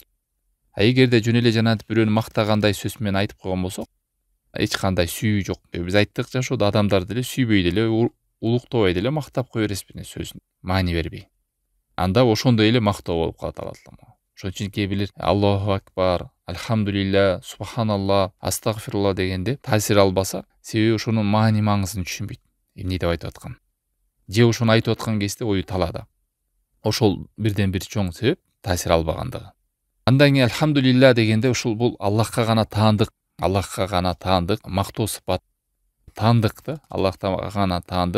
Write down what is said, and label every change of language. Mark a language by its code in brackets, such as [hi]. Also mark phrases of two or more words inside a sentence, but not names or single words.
[ky] Эгерде жөн эле жанатып бирөөнү мактагандай сөз менен айтып койгон болсок, эч кандай сүйүү жок. Биз айттык, жашоодо адамдарды деле сүйбөй деле, улуктабай деле мактап кое бересизбиз, сөзүн маани бербей. Анда ошондой эле мактоо болуп калат алат. Ошон үчүн кээ билер [ar] الله أكبر الحمد لله, سبحان الله أستغفر الله [ky] дегенде таасир албаса, себеби ошонун маани маңызын түшүнбөйт. Эмне деп айтып аткан? Же ошону айтып аткан кезде ою талаада. Ошол бирден бир чоң себеп таасир албагандыгы. Андан кийин альхамдулилля дегенде ушул бул Аллахка гана таандык, Аллахка гана таандык, мактоо сыпат таандык да, Аллахка гана таандык.